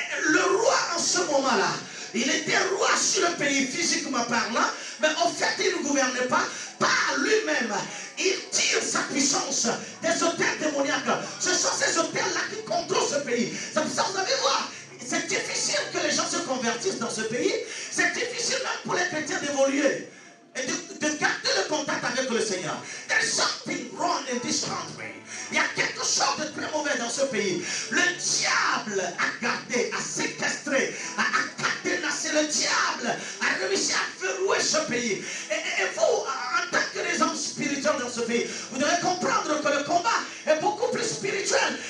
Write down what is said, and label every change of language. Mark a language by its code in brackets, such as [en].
[fr] Le roi en ce moment-là, il était roi sur le pays physiquement parlant, mais en fait il ne gouvernait pas par lui-même. Il tire sa puissance des hôtels démoniaques. Ce sont ces hôtels-là qui contrôlent ce pays. C'est pour ça que vous allez voir, c'est difficile que les gens se convertissent dans ce pays. C'est difficile même pour les chrétiens d'évoluer et de garder le contact avec le Seigneur. [en] There's something wrong in this country. [fr] Il y a quelque chose de très mauvais dans ce pays. Le diable a gardé, a séquestré, a cadenassé. Le diable a réussi à verrouiller ce pays. Et vous, en tant que des hommes spirituels dans ce pays, vous devez comprendre que le combat est beaucoup plus spirituel.